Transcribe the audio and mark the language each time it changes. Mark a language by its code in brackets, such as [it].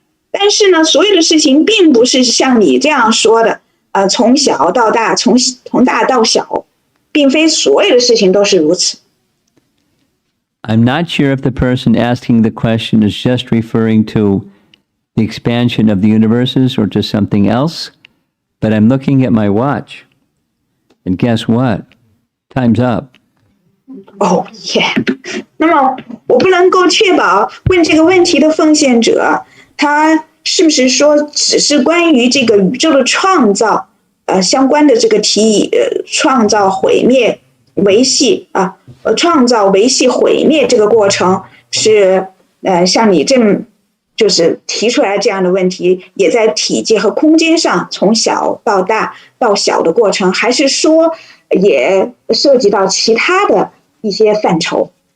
[zh] 但是呢，所有的事情并不是像你这样说的，从小到大，从大到小，并非所有的事情都是如此。 [en] I'm not sure if the person asking the question is just referring to the expansion of the universes or to something else, but I'm looking at my watch. And guess what? Time's up. [zh] 那么我不能够确保问这个问题的奉献者，他是不是说只是关于这个宇宙的创造，相关的这个提议，创造、毁灭、维系创造、维系、毁灭这个过程是像你就是提出来这样的问题，也在体积和空间上从小到大到小的过程，还是说也涉及到其他的一些范畴？